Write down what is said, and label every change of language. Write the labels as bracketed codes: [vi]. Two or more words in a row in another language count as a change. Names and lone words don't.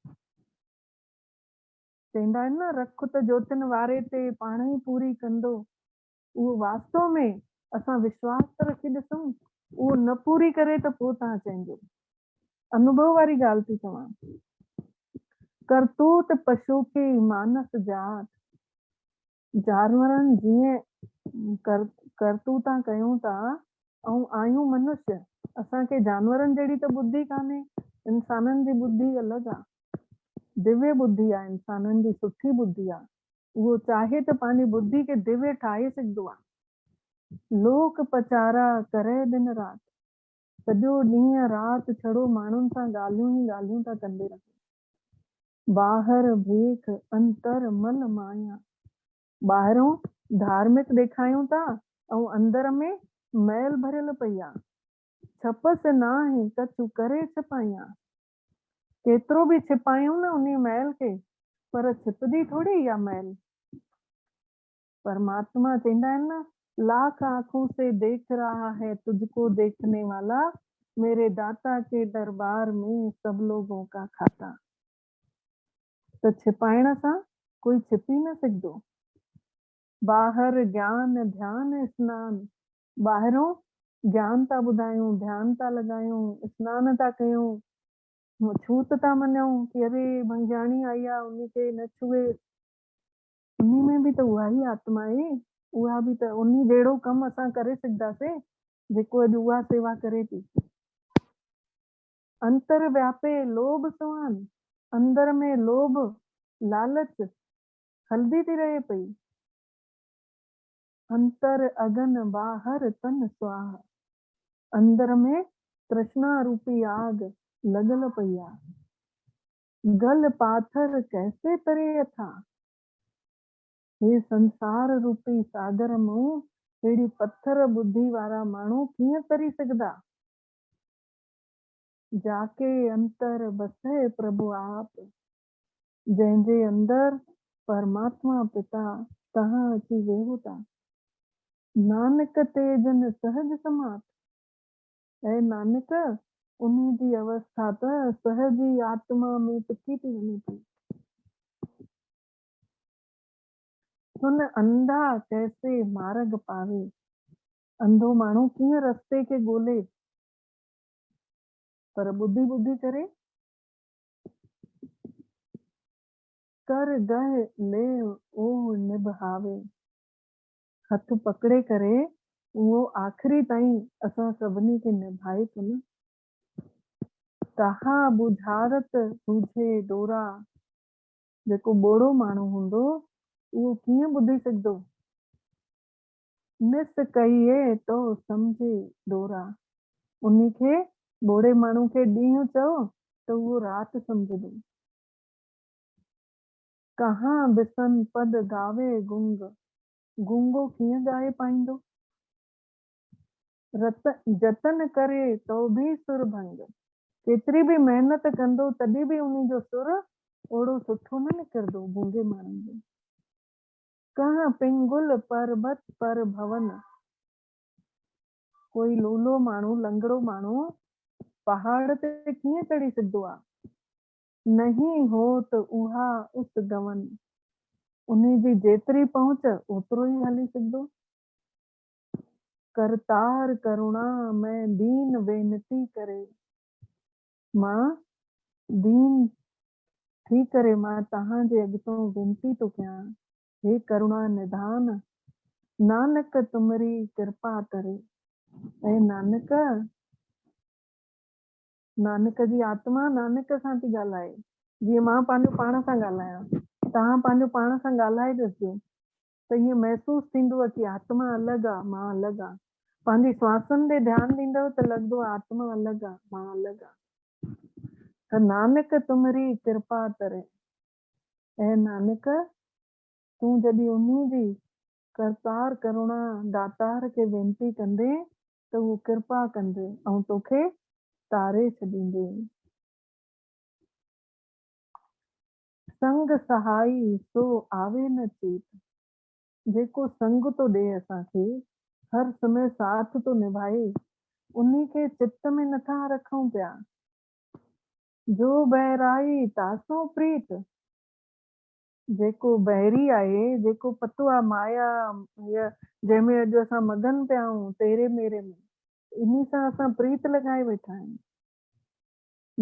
[sd] चईंदा आहिनि न, रख त जोतिन वारे ते पाण ई पूरी कंदो। उहो वास्तव में असां विश्वास त रखी ॾिसूं, उहो न पूरी करे त पोइ तव्हां चइजो। अनुभव वारी ॻाल्हि थी चवां। [pa] करतूत पशु की मानस जात, [sd] जानवरनि जीअं करतूता कयूं था ऐं आहियूं मनुष्य, असांखे जानवरनि जहिड़ी त बुद्धि कान्हे, इंसाननि जी बुद्धि अलॻि आहे, दिव्य बुद्धि आहे, इंसाननि जी सुठी बुद्धि आहे। उहो चाहे त पंहिंजी बुद्धि खे दिव्य ठाहे सघंदो आहे। लोक पचारा करे दिन राति, सॼो ॾींहुं राति छड़ो माण्हुनि सां ॻाल्हियूं ई ॻाल्हियूं था कंदे रहनि। [pa] ॿाहिरि भीख अंतर मन माया, [sd] ॿाहिरों धार्मिक ॾेखारियूं था ऐं अंदर में मैल भरियल पई आहे। [pa] छपसि न आहे कछु करे छिपाइयां, [sd] केतिरो बि छिपायूं न उन मैल खे, पर छिपदी थोड़ी इहा मैल। परमात्मा चईंदा आहिनि न, [hi] लाख आंखों से देख रहा है तुझको देखने वाला, मेरे दाता के दरबार में सब लोगों का खाता। [sd] त छिपाइण सां कोई छिपी न सघंदो। [pa] बाहर ज्ञान ध्यान स्नान, [sd] ॿाहिरों ज्ञान था ॿुधायूं, ध्यान था लॻायूं, स्नान था कयूं, छूत था मञूं कि अरे भंगियाणी आई आहे उन्ही खे न छुए, उन्ही में बि त उहा ई आत्मा आहे, उहा बि त उन्ही जहिड़ो कमु असां करे सघंदासीं जेको अॼु उहा सेवा करे थी। [pa] अंतर व्यापे लोभ सुहान, [sd] अंदर में लोभ लालच हलदी थी रहे पई। [pa] अंतर अगन बाहर तन स्वाहा, [sd] अंदर में तृष्णा रूपी आग लॻल पई आहे। [pa] गल पाथर कैसे तरे था, [sd] हे संसार रूपी सागर में अहिड़ी पत्थर बुद्धि वारा माण्हू कीअं तरी सघंदा। [pa] जाके अंतर बसे प्रभु आप, [sd] जंहिंजे अंदर परमात्मा पिता तहां अची वेहो था। [pa] नानक ते जन सहज समात, [sd] ऐं नानक उन्ही जी अवस्था त सहज ई आत्मा में टिकी थी वञे थी। [pa] सुन अंधा कैसे मार्ग पावे, [sd] अंधो माण्हू कीअं रस्ते खे ॻोल्हे, पर ॿुधी ॿुधी करे। [pa] कर गह ले ओ निभावे, [sd] हथ पकड़े करे उहो आख़िरी ताईं असां सभिनी खे निभाए थो न। [pa] तहा बुझारत हुजे डोरा, [sd] जेको ॿोड़ो माण्हू हूंदो उहो कीअं ॿुधी सघंदो। [pa] निस कहिए तो सम्झे डोरा, [sd] उन्ही खे ॿोड़े माण्हू खे ॾींहुं चओ त उहो राति सम्झंदो। [pa] कहाँ बिसन पद गावे गुंग, [sd] गुंगो कीअं ॻाए पाईंदो। [pa] जतन करे तो बि सुर भंग, [sd] केतिरी बि महिनत कंदो तॾहिं बि उन्ही जो सुर ओड़ो सुठो न निकिरंदो गूंगे माण्हू जो। [pa] कहाँ पिंगुल पर्वत पर भवन, [sd] कोई लूलो माण्हू लंगड़ो माण्हू पहाड़ ते कीअं चढ़ी सघंदो आहे। [pa] नहीं हो त उहा उस गवन, [sd] उन्ही जी जेतिरी पहुच ओतिरो ई हली सघंदो। [pa] करतार करुणा मैं दीन वेनती करे, [sd] मां दीन थी करे मां तव्हांजे अॻितो वेनती थो कयां, [pa] हे करुणा निधान नानक तुमरी कृपा करे। [sd] ऐं नानक, नानक जी आत्मा नानक सां थी ॻाल्हाए, जीअं मां पंहिंजो पाण सां ॻाल्हायां, तव्हां पंहिंजो पाण सां ॻाल्हाए ॾिसजो त ईअं महसूस थींदो कि आत्मा अलॻि आहे मां अलॻि आहे। पंहिंजी श्वासन ते ध्यानु ॾींदव त लॻंदो आत्मा अलॻि आहे मां अलॻि आहे। त [pa] नानक तुमरी कृपा करे, [sd] ऐं नानक तूं जॾहिं उन्ही जी करतार करुणा दातार खे वेनती कंदे त उहो कृपा कंदे ऐं तोखे तारे छॾींदे। [pa] संग सहाई सो आवे न चेत, [sd] जेको संग तो ॾे असांखे, हर समय साथ तो निभाए, उन्ही खे चित्त में नथा रखूं पिया। [pa] जो बहराई तासो प्रीत, [sd] जेको बहरी आहे, जेको पतो आहे माया जंहिंमें अॼु असां मगन पिया आहियूं तेरे मेरे में, इन्ही सां असां प्रीत लॻाए वेठा आहियूं।